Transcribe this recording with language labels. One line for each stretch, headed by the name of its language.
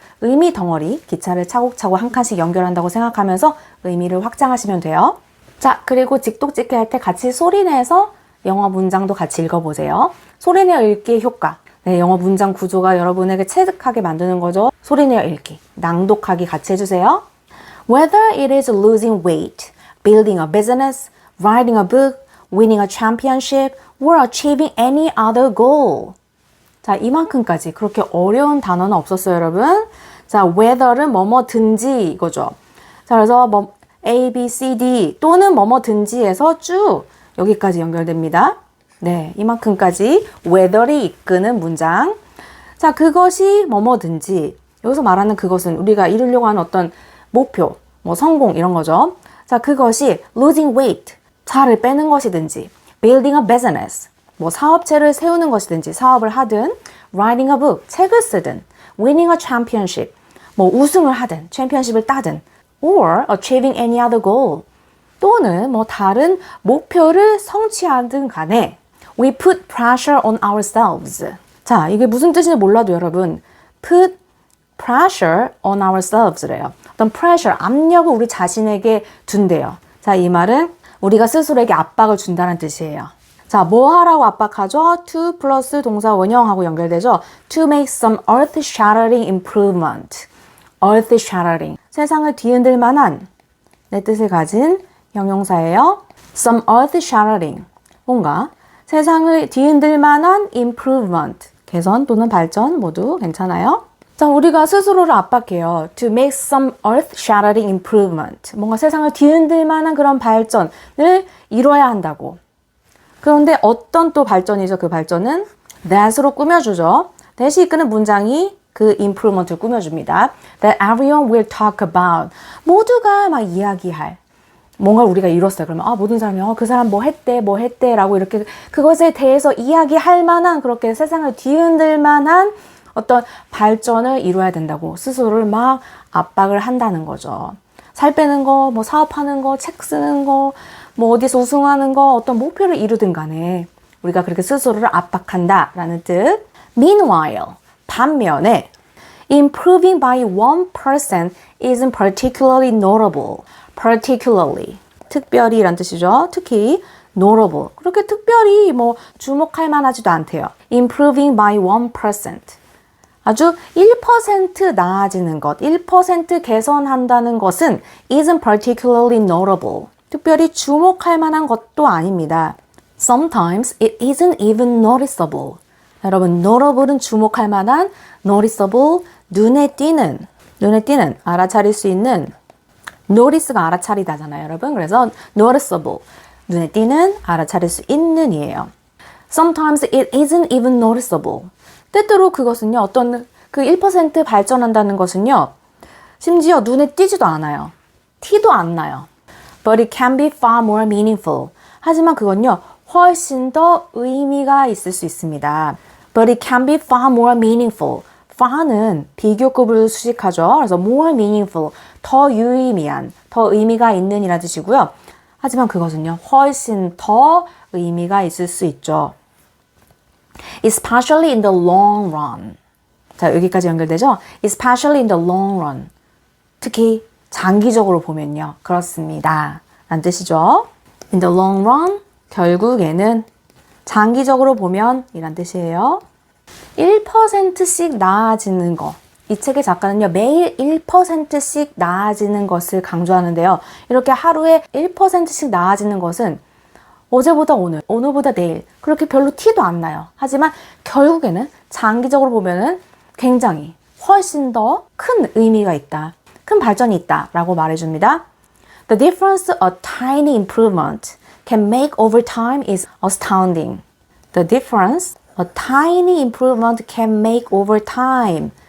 Korean: 의미 덩어리, 기차를 차곡차곡 한 칸씩 연결한다고 생각하면서 의미를 확장하시면 돼요. 자, 그리고 직독직해 할 때 같이 소리내서 영어 문장도 같이 읽어보세요. 소리내어 읽기의 효과. 네, 영어 문장 구조가 여러분에게 체득하게 만드는 거죠. 소리내어 읽기, 낭독하기 같이 해주세요.
English: Whether it is losing weight, building a business, writing a book, winning a championship, or achieving any other goal.
Korean: 자, 이만큼까지 그렇게 어려운 단어는 없었어요, 여러분. 자, whether는 뭐뭐든지 이거죠. 자, 그래서 뭐 A, B, C, D 또는 뭐뭐든지에서 쭉 여기까지 연결됩니다. 네, 이만큼까지 whether이 이끄는 문장. 자, 그것이 뭐뭐든지 여기서 말하는 그것은 우리가 이루려고 하는 어떤 목표, 뭐 성공 이런 거죠. 자, 그것이
English: losing weight,
Korean: 살을 빼는 것이든지
English: building a business,
Korean: 뭐 사업체를 세우는 것이든지 사업을 하든
English: writing a book,
Korean: 책을 쓰든
English: winning a championship,
Korean: 뭐 우승을 하든 챔피언십을 따든
English: or achieving any other goal,
Korean: 또는 뭐 다른 목표를 성취하든 간에
English: We put pressure on ourselves.
Korean: 자, 이게 무슨 뜻인지 몰라도 여러분,
English: put pressure on ourselves
Korean: 래요. 어떤 pressure, 압력을 우리 자신에게 둔대요. 자, 이 말은 우리가 스스로에게 압박을 준다는 뜻이에요. 자, 뭐 하라고 압박하죠? to 플러스 동사 원형하고 연결되죠?
English: to make some earth-shattering improvement. earth-shattering.
Korean: 세상을 뒤흔들 만한 내 뜻을 가진 형용사예요.
English: some earth-shattering.
Korean: 뭔가 세상을 뒤흔들 만한 improvement. 개선 또는 발전 모두 괜찮아요. 자, 우리가 스스로를 압박해요.
English: To make some earth-shattering improvement.
Korean: 뭔가 세상을 뒤흔들 만한 그런 발전을 이뤄야 한다고. 그런데 어떤 또 발전이죠? 그 발전은 that으로 꾸며주죠. that이 이끄는 문장이 그 improvement를 꾸며줍니다.
English: That everyone will talk about.
Korean: 모두가 막 이야기할. 뭔가 우리가 이뤘어요. 그러면 모든 사람이 그 사람 뭐 했대 라고 이렇게 그것에 대해서 이야기할 만한 그렇게 세상을 뒤흔들 만한 어떤 발전을 이루어야 된다고 스스로를 막 압박을 한다는 거죠. 살 빼는 거, 뭐 사업하는 거, 책 쓰는 거, 뭐 어디서 우승하는 거, 어떤 목표를 이루든 간에 우리가 그렇게 스스로를 압박한다 라는 뜻.
English: Meanwhile,
Korean: 반면에
English: improving by 1% isn't particularly notable.
Korean: particularly, 특별히 라는 뜻이죠. 특히 notable, 그렇게 특별히 뭐 주목할 만하지도 않대요.
English: improving by 1%.
Korean: 아주 1% 나아지는 것, 1% 개선한다는 것은
English: isn't particularly notable.
Korean: 특별히 주목할 만한 것도 아닙니다.
English: Sometimes it isn't even noticeable.
Korean: 여러분, notable은 주목할 만한, noticeable, 눈에 띄는, 알아차릴 수 있는, notice가 알아차리다잖아요, 여러분. 그래서 noticeable, 눈에 띄는, 알아차릴 수 있는 이에요.
English: Sometimes it isn't even noticeable.
Korean: 때때로 그것은요, 어떤 그 1% 발전한다는 것은요, 심지어 눈에 띄지도 않아요. 티도 안 나요.
English: But it can be far more meaningful.
Korean: 하지만 그건요, 훨씬 더 의미가 있을 수 있습니다.
English: But it can be far more meaningful.
Korean: far는 비교급을 수식하죠. 그래서
English: more meaningful,
Korean: 더 유의미한, 더 의미가 있는 이라는 뜻이고요. 하지만 그것은요, 훨씬 더 의미가 있을 수 있죠.
English: Especially in the long run.
Korean: 자, 여기까지 연결되죠?
English: Especially in the long run.
Korean: 특히 장기적으로 보면요. 그렇습니다. 라는 뜻이죠.
English: In the long run,
Korean: 결국에는 장기적으로 보면 이란 뜻이에요. 1%씩 나아지는 거. 이 책의 작가는요, 매일 1%씩 나아지는 것을 강조하는데요. 이렇게 하루에 1%씩 나아지는 것은 어제보다 오늘, 오늘보다 내일 그렇게 별로 티도 안 나요. 하지만 결국에는 장기적으로 보면은 굉장히 훨씬 더 큰 의미가 있다. 큰 발전이 있다 라고 말해줍니다.
English: The difference a tiny improvement can make over time is astounding. The difference a tiny improvement can make over time.